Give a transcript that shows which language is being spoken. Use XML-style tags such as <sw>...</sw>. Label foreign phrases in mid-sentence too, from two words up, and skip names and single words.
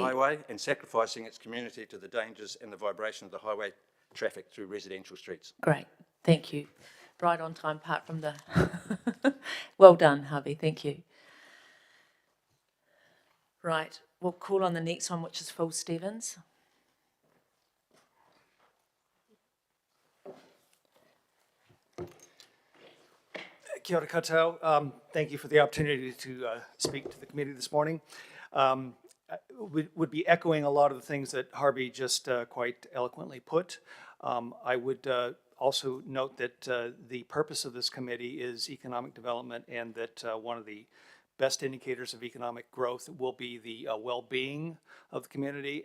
<en>Highway and sacrificing its community to the dangers and the vibration of the highway traffic through residential streets. Great, thank you. Right on time, apart from the... Well done, Harvey, thank you. Right, we'll call on the next one, which is Phil Stevens.</en> <mi>Kia ora koutou.</mi> <en>Thank you for the opportunity to speak to the committee this morning. Would be echoing a lot of the things that Harvey just quite eloquently put. I would also note that the purpose of this committee is economic development, and that one of the best indicators of economic growth will be the well-being of the community.</en>